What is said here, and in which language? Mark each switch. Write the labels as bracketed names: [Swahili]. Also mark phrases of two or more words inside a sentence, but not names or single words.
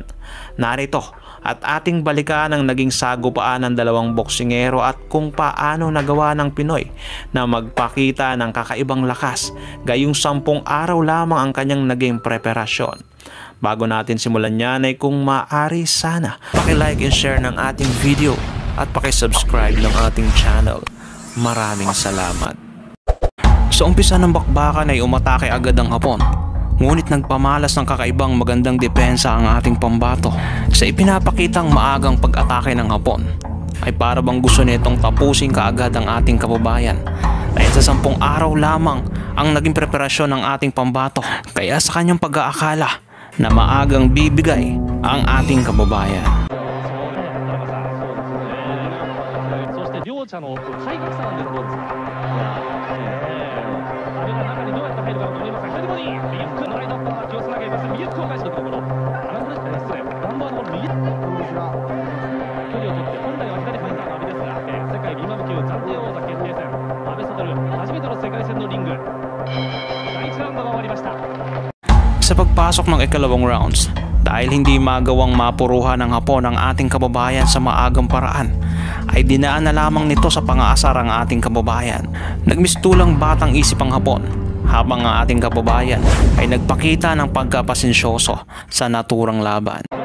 [Filipino] Narito at ating balikan ang naging sagupaan ng dalawang boksingero at kung paano nagawa ng Pinoy na magpakita ng kakaibang lakas gayong 10 araw lamang ang kanyang naging preparasyon. Bago natin simulan yan ay kung maaari sana paki- [English] like and share [Filipino] ng ating video at paki-subscribe ng ating channel. Maraming salamat. Sa umpisa ng bakbakan ay umatake agad ang Hapon. Ngunit nagpamalas ng kakaibang magandang depensa ang ating pambato. Sa ipinapakitang maagang pag-atake ng Hapon ay para bang gusto nitong tapusin kaagad ang ating kababayan. Dahil sa 10 araw lamang ang naging preparasyon ng ating pambato. Kaya sa kanyang pag-aakala na maagang bibigay ang ating kababayan. [Japanese] 両者の体格差なんです。どうですか。あれが中にどうやって入るかと思いますが、左ボディー、右フックのライトアッパー、気をつなげます。右フックを返していくところ。アランブレットですね。ガンバーの右。距離を取って本来は左ファイターの阿部ですが、世界ビーマム級暫定王座決定戦。阿部悟初めての世界戦のリング。第1ラウンドが終わりました。 [Filipino] Sa pagpasok ng ikalawang rounds, dahil hindi magawang mapuruhan ng Hapon ang ating kababayan sa maagang paraan, ay dinaan na lamang nito sa pang-aasar ang ating kababayan. Nagmistulang batang isip ang Hapon, habang ang ating kababayan ay nagpakita ng pagkapasensyoso sa naturang laban.